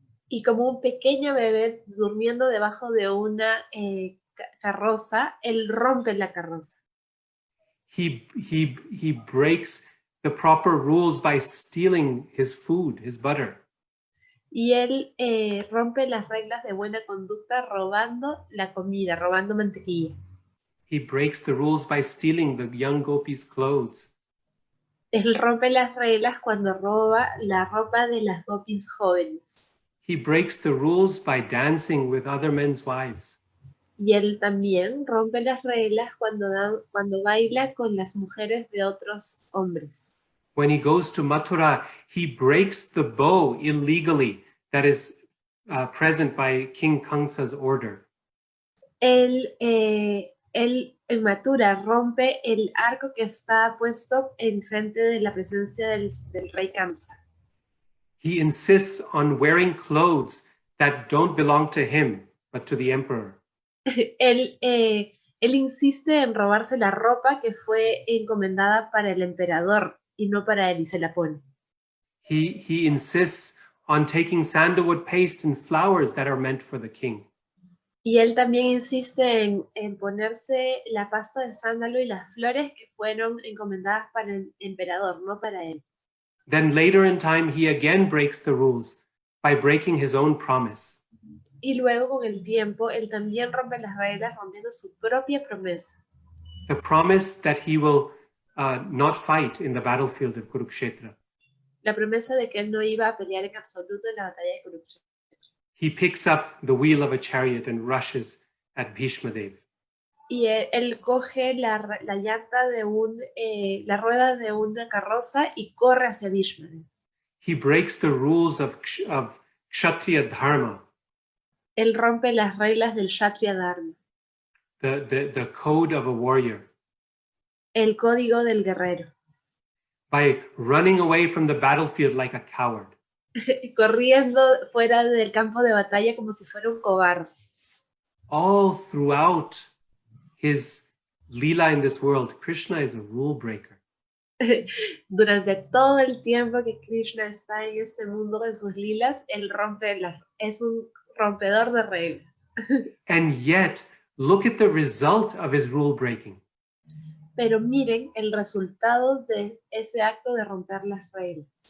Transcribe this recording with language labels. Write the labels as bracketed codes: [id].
[es] Y como un pequeño bebé durmiendo debajo de una carroza, él rompe la carroza. [en] He breaks the proper rules by stealing his food, his butter. [es] Y él rompe las reglas de buena conducta robando la comida, robando mantequilla. [en] He breaks the rules by stealing the young gopis' clothes. [es] Él rompe las reglas cuando roba la ropa de las gopis jóvenes. [en] He breaks the rules by dancing with other men's wives. [es] Y él también rompe las reglas cuando baila con las mujeres de otros hombres. [en] When he goes to Mathura, he breaks the bow illegally that is present by King Kamsa's order. [es] Él en Mathura rompe el arco que está puesto en frente de la presencia del rey Kamsa. [en] He insists on wearing clothes that don't belong to him, but to the emperor. [es] Él insiste en robarse la ropa que fue encomendada para el emperador y no para él, y se la pone. [en] He insists on taking sandalwood paste and flowers that are meant for the king. [es] Y él también insiste en ponerse la pasta de sándalo y las flores que fueron encomendadas para el emperador, no para él. [en] Then later in time, he again breaks the rules by breaking his own promise. [es] Y luego con el tiempo, él también rompe las reglas rompiendo su propia promesa. [en] The promise that he will not fight in the battlefield of Kurukshetra. [es] La promesa de que él no iba a pelear en absoluto en la batalla de Kurukshetra. [en] He picks up the wheel of a chariot and rushes at Bhishma Dev. [es] Y él coge la llanta de la rueda de una carroza y corre hacia Bhishma. [en] He breaks the rules of Kshatriya Dharma. [es] Él rompe las reglas del Kshatriya Dharma. [en] The code of a warrior. [es] El código del guerrero. [en] By running away from the battlefield like a coward. [es] Corriendo fuera del campo de batalla como si fuera un cobarde. [en] All throughout his lila in this world, Krishna is a rule breaker. [es] Durante todo el tiempo que Krishna está en este mundo de sus lilas, él es un rompedor de reglas. [en] And yet, look at the result of his rule breaking. [es] Pero miren el resultado de ese acto de romper las reglas.